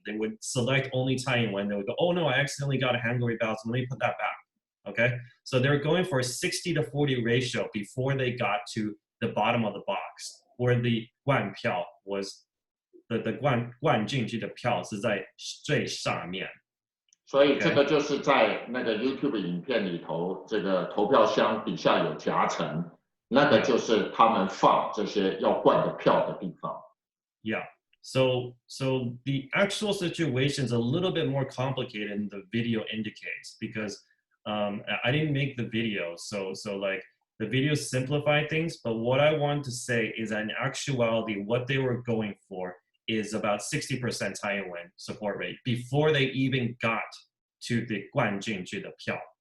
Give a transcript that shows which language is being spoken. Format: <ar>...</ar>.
<en>They would select only Tsai Ing-wen. They would go, oh no, I accidentally got a Hangui ballot, so let me put that back. Okay, so they were going for a 60 to 40 ratio before they got to the bottom of the box, where the</en> <zh>冠票</zh> <en>was the</en> <zh>冠进去的票是在最上面。所以这个就是在那个 YouTube 影片里头，这个投票箱底下有夹层，那个就是他们放这些要灌的票的地方。</zh> <en>Yeah. So the actual situation is a little bit more complicated than the video indicates because I didn't make the video, so like the video simplified things. But what I want to say is that in actuality, what they were going for is about 60% Tsai Ing-wen support rate before they even got to the</en> <zh>冠进去的票.</zh>